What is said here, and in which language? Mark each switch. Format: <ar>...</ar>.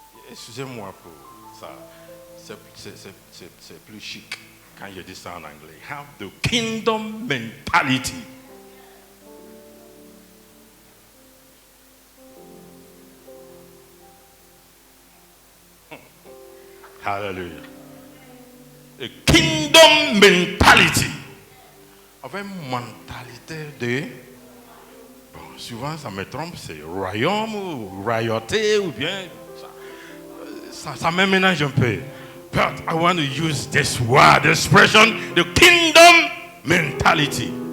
<fr>Excusez-moi pour ça. c'est plus chic quand je dis ça en anglais.</fr> <en>Have the kingdom mentality. Hallelujah. A kingdom mentality.</en> <fr>Avec une mentalité de... Bon, souvent ça me trompe, c'est royaume ou royauté ou bien... Ça me ménage un peu.</fr> <en>But I want to use this word, expression, the kingdom mentality.</en>